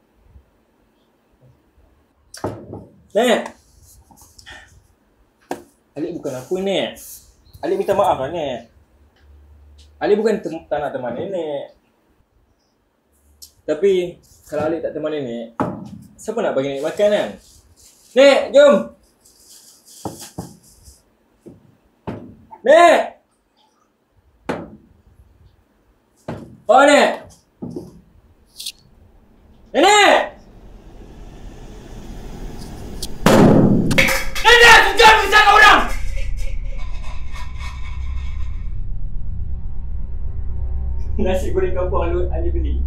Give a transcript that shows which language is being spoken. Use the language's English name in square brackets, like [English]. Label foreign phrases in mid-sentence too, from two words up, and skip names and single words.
[Malay] Nek! Alif bukan apa, Nek. Alif minta maaf lah, Nek. Alif bukan tak nak teman nenek. Tapi, kalau Alif tak teman nenek, siapa nak bagi nenek makan kan? Nek, jom! Nek! Oh, Nek! Nenek! Nenek! Jangan bersama orang! Nasi goreng kampung Alif beli.